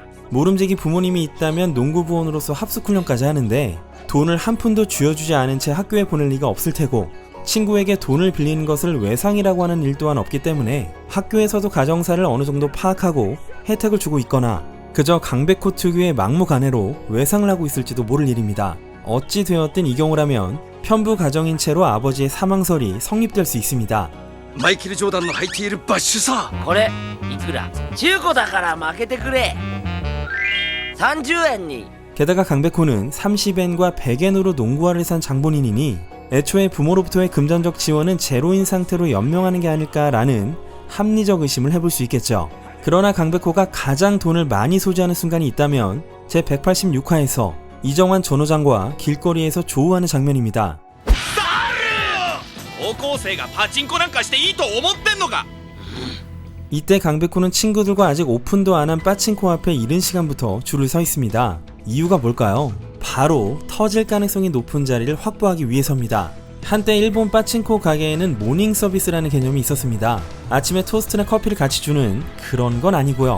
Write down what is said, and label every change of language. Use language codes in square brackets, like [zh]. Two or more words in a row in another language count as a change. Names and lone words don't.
[ko] 모름지기 부모님이 있다면 농구부원으로서 합숙훈련까지 하는데 돈을 한 푼도 쥐어주지 않은 채 학교에 보낼 리가 없을 테고, 친구에게 돈을 빌리는 것을 외상이라고 하는 일 또한 없기 때문에 학교에서도 가정사를 어느 정도 파악하고 혜택을 주고 있거나 그저 강백호 특유의 막무가내로 외상을 하고 있을지도 모를 일입니다. 어찌 되었든 이 경우라면 편부 가정인 채로 아버지의 사망설이 성립될 수 있습니다. [ja] マイケル・ジョーダンの履いているバッシュさ。これいくら。中古だから負けてくれ。30円に。 [ko] 게다가 강백호는 30엔과 100엔으로 농구화를 산 장본인이니 애초에 부모로부터의 금전적 지원은 제로인 상태로 연명하는 게 아닐까라는 합리적 의심을 해볼 수 있겠죠. 그러나 강백호가 가장 돈을 많이 소지하는 순간이 있다면 제 186화에서 이정환 전호장과 길거리에서 조우하는 장면입니다. [ja] 高校生がパチンコなんかしていいと思ってんのか。 [ko] 이때 강백호는 친구들과 아직 오픈도 안 한 빠친코 앞에 이른 시간부터 줄을 서 있습니다. 이유가 뭘까요? 바로 터질 가능성이 높은 자리를 확보하기 위해서입니다. 한때 일본 빠친코 가게에는 모닝 서비스라는 개념이 있었습니다. 아침에 토스트나 커피를 같이 주는 그런 건 아니고요.